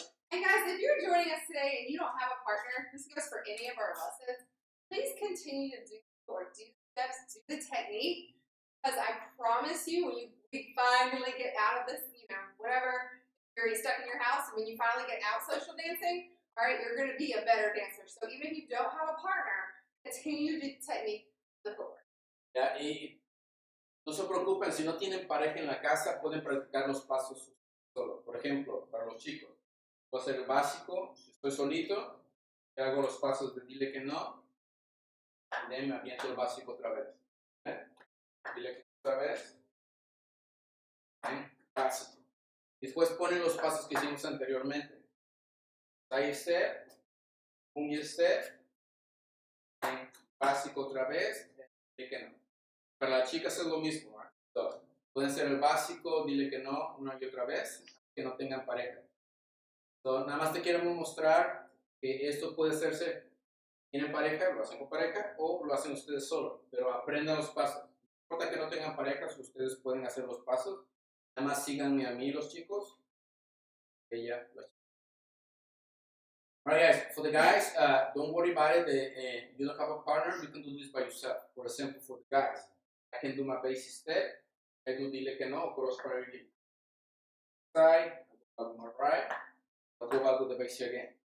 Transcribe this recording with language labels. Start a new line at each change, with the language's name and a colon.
English: And guys, if you're joining us today and you don't have a partner, this goes for any of our lessons, please continue to do steps, do the technique, because I promise you, when we finally get out of this, whatever, you're stuck in your house, and when you finally get out social dancing, all right, you're going to be a better dancer. So even if you don't have a partner, continue to do the technique the footwork.
Spanish: Ya, y no se preocupen, si no tienen pareja en la casa, pueden practicar los pasos solo. Por ejemplo, para los chicos, voy a hacer el básico, si estoy solito, hago los pasos de dile que no, y de ahí me aviento el básico otra vez. Dile que no otra vez, básico. Después ponen los pasos que hicimos anteriormente. Side step, un step, básico otra vez, dile que no. Para las chicas es lo mismo. So, pueden hacer el básico, dile que no una y otra vez, que no tengan pareja. So, nada más te queremos mostrar que esto puede hacerse, tienen pareja, lo hacen con pareja o lo hacen ustedes solos, pero aprendan los pasos. No importa que no tengan parejas, ustedes pueden hacer los pasos. Nada más síganme a mí los chicos. Ella, los chicos.
English: Alright guys, for the guys, don't worry about it. You don't have a partner, you can do this by yourself. For example, for the guys, I can do my basic step. I do dile que no, cross parallel. Side, I go back to my right. I'll go back to the basic again.